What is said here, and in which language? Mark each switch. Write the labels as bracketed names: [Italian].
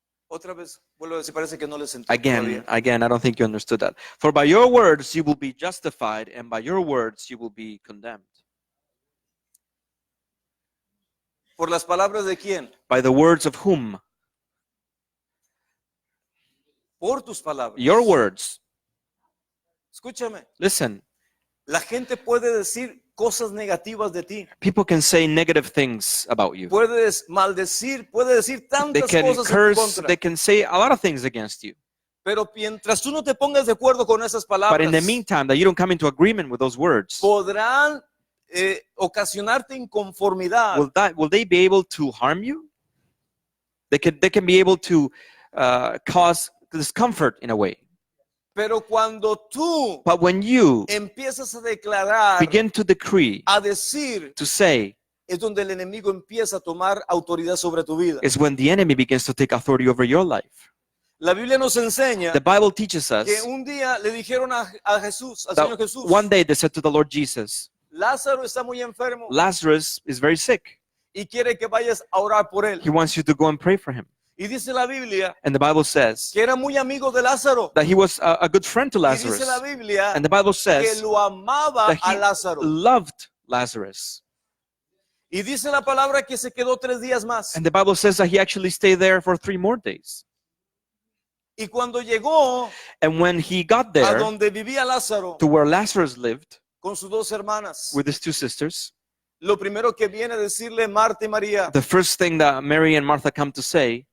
[Spanish] Otra vez, vuelvo a decir, parece que no les entendí [English] Again, [Spanish] todavía. [English] I don't think you understood that. For by your words you will be justified, and by your words you will be condemned. [Spanish] ¿Por las palabras de quién? [English] By the words of whom? [Spanish] Por tus palabras. [English] Your words. [Spanish] Escúchame, [English] Listen, [Spanish] la gente puede decir cosas negativas de ti. [English] people can say negative things about you. [Spanish] Puedes maldecir, puede decir [English] They [Spanish] tantas [English] can [Spanish] cosas en tu [English] curse, [Spanish] contra. [English] they can say a lot of things against you. [Spanish] Pero mientras tú no te pongas de acuerdo con esas [English] But in the [Spanish] palabras, [English] meantime, that you don't come into agreement with those words, [Spanish] podrán ocasionarte inconformidad. [English] will they be able to harm you? They can be able to cause discomfort in a way. [Spanish] Pero cuando tú [English] But when you [Spanish] empiezas a declarar, [English] begin to decree, [Spanish] a decir, [English] to say, [Spanish] es donde el enemigo empieza a tomar autoridad sobre tu vida. [English] is when the enemy begins to take authority over your life. [Spanish] La Biblia nos enseña [English] The Bible teaches us [Spanish] que un día le dijeron a Jesús, al Señor [English] that [Spanish] Jesús, [English] one day they said to the Lord Jesus, [Spanish] Lázaro está muy enfermo [English] Lazarus is very sick. [Spanish] y quiere que vayas a orar por él. [English] He wants you to go and pray for him. [Spanish] Y dice la Biblia [English] And the Bible says [Spanish] que era muy amigo de Lázaro. [English] that he was a good friend to [Spanish] Y dice [English] Lazarus. [Spanish] la Biblia [English] And the Bible [Spanish] que [English] says [Spanish] lo amaba [English] that [Spanish] a [English] he [Spanish] Lázaro. [English] loved Lazarus. [Spanish] Y dice la palabra que se quedó 3 días más. [English] And the Bible says that he actually stayed there for 3 more days. [Spanish] Y cuando llegó [English] And when he got [Spanish] a [English] there [Spanish] donde vivía Lázaro [English] to where Lazarus lived [Spanish] con sus 2 hermanas, [English] with his 2 sisters, [Spanish] lo primero que viene a decirle Marta y María, [English] the first thing that Mary and Martha come to say